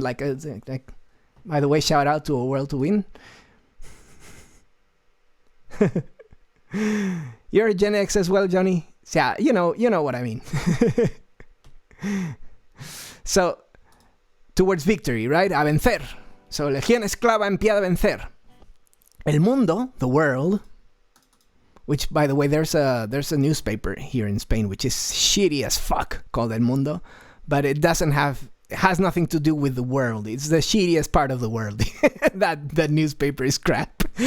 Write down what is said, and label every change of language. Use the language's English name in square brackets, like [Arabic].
[English] Like, by the way, shout out to A World to Win. You're a Gen X as well, Johnny. Yeah, you know what I mean. So, towards victory, right? [Spanish] A vencer. So, legión esclava en pie a vencer. [English] El mundo, the world, which, by the way, there's a newspaper here in Spain which is shitty as fuck, called El Mundo, but it has nothing to do with the world. It's the shittiest part of the world. that newspaper is crap.